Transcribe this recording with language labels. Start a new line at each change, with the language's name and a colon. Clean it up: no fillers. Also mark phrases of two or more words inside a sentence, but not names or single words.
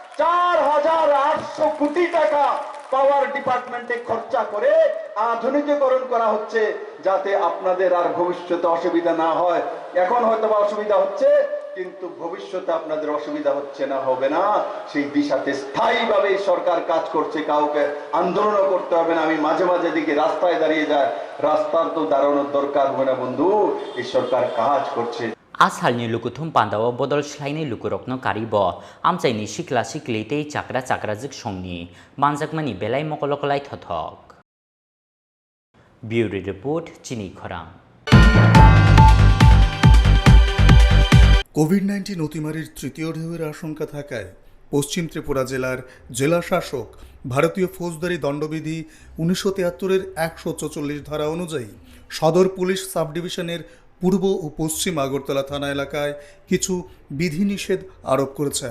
Bangla: 4800 কোটি টাকা
English: power department
Bangla: খরচা করে আধুনিকীকরণ করা হচ্ছে যাতে আপনাদের আর ভবিষ্যতে অসুবিধা না হয় এখন হয়তো অসুবিধা হচ্ছে কিন্তু ভবিষ্যতে আপনাদের অসুবিধা হচ্ছে না, হবে না, সেই দিশাতে স্থায়ীভাবে সরকার কাজ করছে। কাউকে আন্দোলনও করতে হবে না। আমি মাঝে মাঝে দেখি রাস্তায় দাঁড়িয়ে যায়, রাস্তার তো দাঁড়ানোর দরকার হবে না বন্ধু, এই সরকার কাজ করছে।
Kok Borok: आसालनि लुकुथुम पान्दाव बदल स्लाइनि लुकुरकनो कारिब आमचाइनि सिख्ला सिख्ली तै चाक्रा चाक्राजिक संनि मानजाकमानि बेलाय मकलकलाय थथक।
English: bureau report
Kok Borok: चिनी खरां।
Bangla: কোভিড-19 অতিমারির তৃতীয় ঢেউয়ের আশঙ্কা থাকায় পশ্চিম ত্রিপুরা জেলার জেলা শাসক ভারতীয় ফৌজদারি দণ্ডবিধি 1973-এর 144 ধারা অনুযায়ী সদর পুলিশ
English: sub division
Bangla: পূর্ব ও পশ্চিম আগরতলা থানা এলাকায় কিছু বিধিনিষেধ আরোপ করেছেন।